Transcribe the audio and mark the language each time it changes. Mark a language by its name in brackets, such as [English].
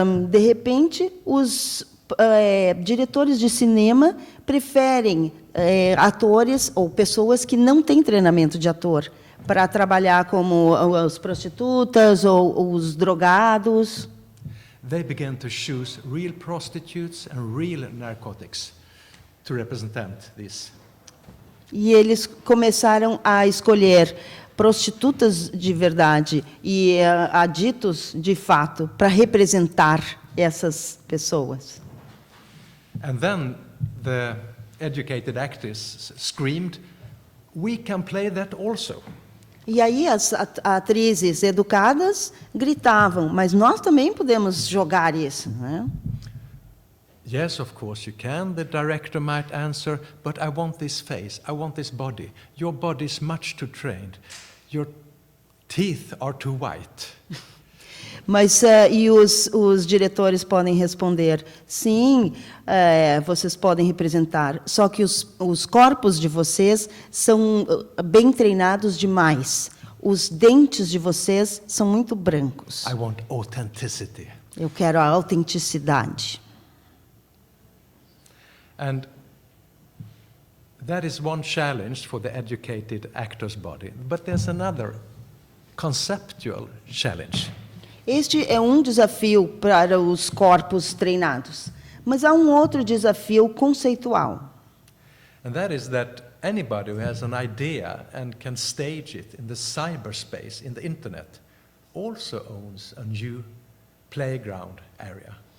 [Portuguese] De repente, os diretores de cinema preferem atores ou pessoas que não têm treinamento de ator para trabalhar como as prostitutas ou os drogados. [English] They began to choose real prostitutes and real narcotics to represent this. [Portuguese] E eles começaram a escolher prostitutas de verdade e aditos de fato para representar essas pessoas. [English] And then the educated actors screamed, "We can play that also." [Portuguese] E aí as atrizes educadas gritavam, mas nós também podemos jogar isso, né? [English] Yes, of course you can, the director might answer, but I want this face, I want this body. Your body is much too trained. Your teeth are too white. [Portuguese] Mas os diretores podem responder, sim, vocês podem representar, só que os corpos de vocês são bem treinados demais. Os dentes de vocês são muito brancos. [English] I want authenticity. [Portuguese] Eu quero a autenticidade. [English] And that is one challenge for the educated actor's body. But there's another conceptual challenge. [Portuguese] Este é um desafio para os corpos treinados, mas há um outro desafio conceitual. [English] And that is that anybody who has an idea and can stage it in the cyberspace, in the internet, also owns a new playground area.